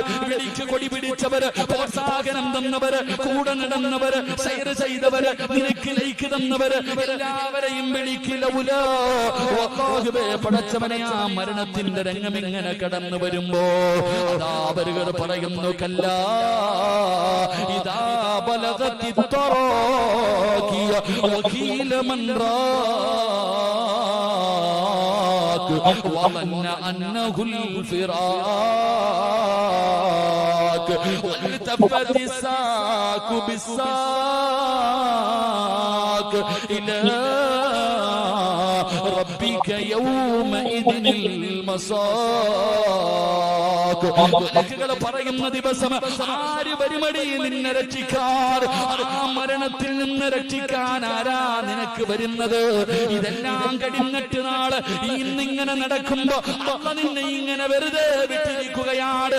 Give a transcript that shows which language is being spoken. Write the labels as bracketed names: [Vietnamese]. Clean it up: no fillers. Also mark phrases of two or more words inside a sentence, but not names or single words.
[Malayalam] വിളിച്ച് കൊടി പിടിച്ചവര്, പ്രോത്സാഹനം തന്നവര്, കൂടെ നടന്നവര്, സൈർ ചെയ്തവര്, നിനക്ക് ലൈക്ക് തന്നവര്, എല്ലാവരെയും വിളിക്കില്ല. പടച്ചവനെ, ആ മരണത്തിന്റെ രംഗം ഇങ്ങനെ കടന്നു വരുമ്പോ അതാ അവരുകൾ പറയുന്നു, [Arabic] كلا إذا بلغت وقيل من راك وظن أنه الفراق والتفت الساق بالساق إلى ربك يومئذ المساق. [Malayalam] മലക്കുകൾ പറയുന്ന ദിവസം ആര് വരുമടി നിന്നെ രക്ഷിക്കാൻ? ആ മരണത്തിൽ നിന്ന് രക്ഷിക്കാൻ ആരാ നിനക്ക് വരുന്നത്? ഇതെല്ലാം കഴിഞ്ഞിട്ട് നാളെ ഇന്നിങ്ങനെ നടക്കുമ്പോ അമ്മ നിന്നെ ഇങ്ങനെ വെറുതെ വിട്ടിരിക്കുകയാണ്.